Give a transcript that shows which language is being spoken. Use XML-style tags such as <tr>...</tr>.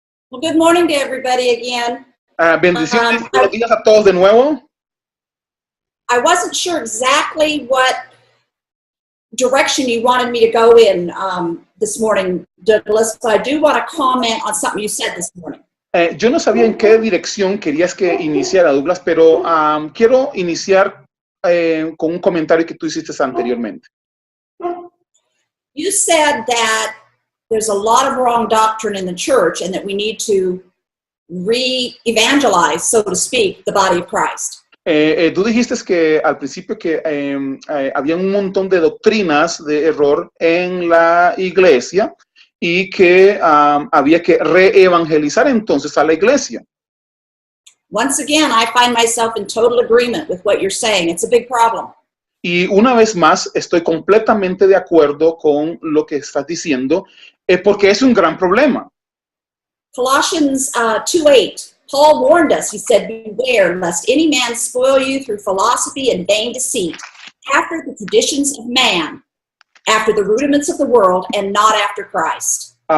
<en>Well, good morning to everybody again.</en> <es>Bendiciones, buenos días a todos de nuevo.</es> <en>I wasn't sure exactly what direction you wanted me to go in this morning, Douglas, but I do want to comment on something you said this morning.</en> <es>Yo no sabía en qué dirección querías que iniciara, Douglas, pero quiero iniciar con un comentario que tú hiciste anteriormente.</es> <en>You said that there's a lot of wrong doctrine in the church and that we need to re-evangelize, so to speak, the body of Christ.</en> <es>Tú dijiste que al principio que había un montón de doctrinas de error en la iglesia y que había que re-evangelizar entonces a la iglesia.</es> <en>Once again, I find myself in total agreement with what you're saying. It's a big problem.</en> <es>Y una vez más, estoy completamente de acuerdo con lo que estás diciendo, porque es un gran problema.</es> <en>Colossians 2:8. Paul warned us, he said, beware lest any man spoil you through philosophy and vain deceit, after the traditions of man, after the rudiments of the world, and not after Christ.</en>